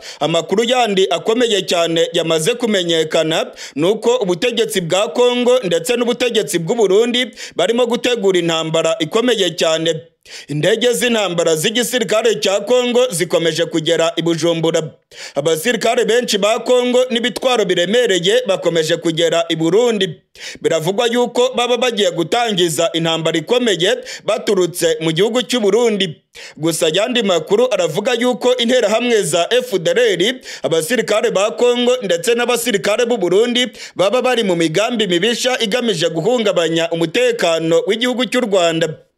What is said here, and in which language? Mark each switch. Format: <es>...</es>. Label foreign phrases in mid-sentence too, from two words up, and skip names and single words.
<rn>Amakuru yandi akomeye cyane yamaze kumenyekana nuko ubutegetsi bwa Kongo ndetse n'ubutegetsi bw'u Burundi barimo gutegura intambara ikomeye cyane. Indege z'intambara z'igisirikare cya Kongo zikomeje kugera i Bujumbura. Abasirikare benshi ba Kongo n'ibitwaro biremereye bakomeje kugera i Burundi. Biravugwa yuko baba bagiye gutangiza intambara ikomeye baturutse mu gihugu cy'u Burundi. Gusa yandi makuru aravuga yuko interahamwe za FDLR, abasirikare ba Kongo ndetse n'abasirikare b'u Burundi baba bari mu migambi mibisha igamije guhungabanya umutekano w'igihugu cy'u Rwanda.</rn>